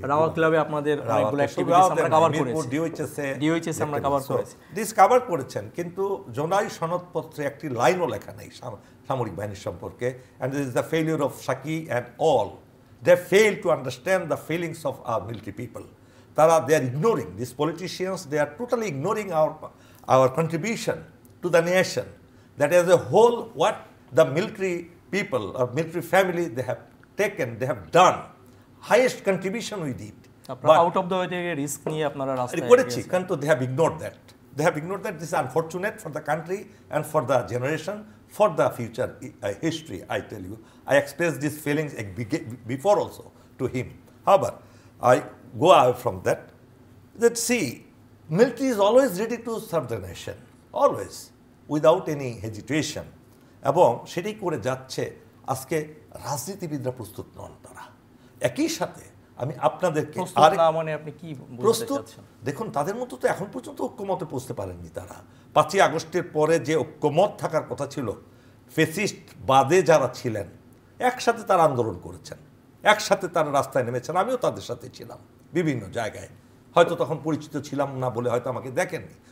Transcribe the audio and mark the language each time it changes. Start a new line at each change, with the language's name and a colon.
Bangla: রাওয়া ক্লাবে আপনাদের অনেকগুলো অ্যাক্টিভিটিস আমরা কভার করেছি, ডিওএইচএস আমরা কভার করেছি, কভার করেছেন, কিন্তু জুলাই সনদপত্রে একটি লাইনও লেখা নেই সামরিক বাহিনীর সম্পর্কে।
English: And this is the failure of সাকি and all, they fail to understand the feelings of our military people. they are ignoring, these politicians, they are totally ignoring our contribution to the nation, that as a whole what the military people or military family they have taken, they have done highest contribution we did, but out of the way
Bangla: থেকে risk নিয়ে আপনারা রাস্তায় করেছি, কিন্তু
English: they have ignored that. This is unfortunate for the country and for the generation, for the future history. I tell you, I expressed these feelings before also to him. However, I go away from that see, military is always ready to serve the nation, always, without any hesitation,
Bangla: এবং সেটাই করে যাচ্ছে। আজকে রাজনীতিবিদরা প্রস্তুত নন, তারা একই সাথে আমি আপনাদেরকে প্রস্তুত না মানে আপনি কি বুঝতে প্রস্তুত চাচ্ছেন? দেখুন, তাদের মতো তো এখন পর্যন্ত ঐক্যমতে পৌঁছতে পারেননি তারা। 5ই আগস্টের পরে যে ঐক্যমত থাকার কথা ছিল, ফেসিস্ট বাদে যারা ছিলেন একসাথে তারা আন্দোলন করেছেন, একসাথে তারা রাস্তায় নেমেছেন। আমিও তাদের সাথে ছিলাম বিভিন্ন জায়গায়, হয়তো তখন পরিচিত ছিলাম না বলে হয়তো আমাকে দেখেননি।